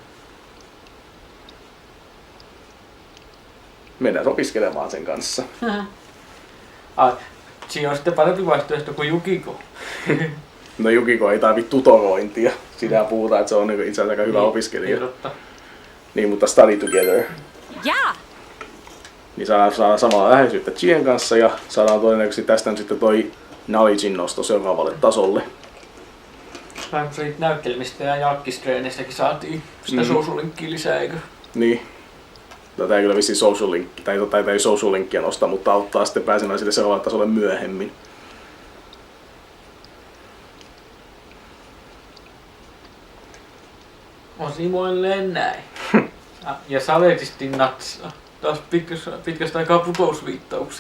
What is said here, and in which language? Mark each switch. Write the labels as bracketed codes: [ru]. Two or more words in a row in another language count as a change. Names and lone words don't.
[fi] Mennään opiskelemaan sen kanssa. Siinä on sitten parempi vaihtoehto kuin Jukiko. No Jukiko ei tarvitse tutorointia. Siitä puhutaan, että se on itse asiassa aika hyvä opiskelija. Niin, mutta [en] study together. Yeah! [fi] Niin saadaan samalla läheisyyttä Chien kanssa ja saadaan todennäköisesti tästä nyt sitten toi knowledgein nosto seuraavalle tasolle. Vähän kun siitä näyttelemistä ja jalkkistreeneistäkin saatiin sitä [en] social linkkiä [fi] lisää, eikö? Niin. Tätä ei kyllä vissiin [en] social link, [fi] tai ei [en] social linkkiä [fi] nosta, mutta auttaa sitten pääsemään sille seuraavalle tasolle myöhemmin. On simoilleen näin. Ja saletisti natsaa. Taas pitkästä aikaa putousviittauksia.